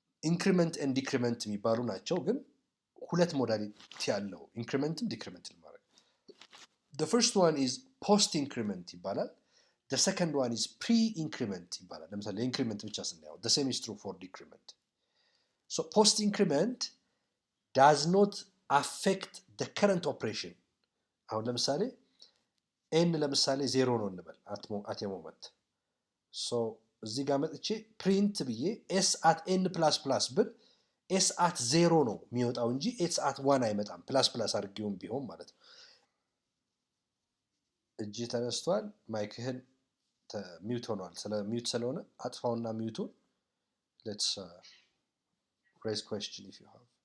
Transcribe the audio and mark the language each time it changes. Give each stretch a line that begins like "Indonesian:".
Amharic: ኢንክሪመንት ኤንድ ዲክሪመንት የሚባሉ ናቸው። ግን ሁለት ሞዳሊቲ ያለው ኢንክሪመንትም ዲክሪመንትም ማድረግ።
English: the first one is post increment
Amharic: ይባላል።
English: the second one is pre increment
Amharic: ይባላል። ለምሳሌ ኢንክሪመንት ብቻ ስናየው
English: the same is true for decrement. so post increment does not affect the current operation.
Amharic: አሁን ለምሳሌ ኤን ለምሳሌ 0 ነው እንበል
English: at a moment.
Amharic: so እዚህ ጋር መጥቼ ፕሪንት ብዬ ኤስ አት ኤን ፕላስ ፕላስ ብል ኤስ አት 0 ነው የሚወጣው እንጂ ኤስ አት 1 አይመጣም። ፕላስ ፕላስ አድርጌውም ቢሆን ማለት ነው። እጅ ተነስቷል። ማይክህን ሚውት ሆኗል። ስለ ሚውት ስለሆነ አጥፋውና ሚውቱን
English: let's raise question if you have.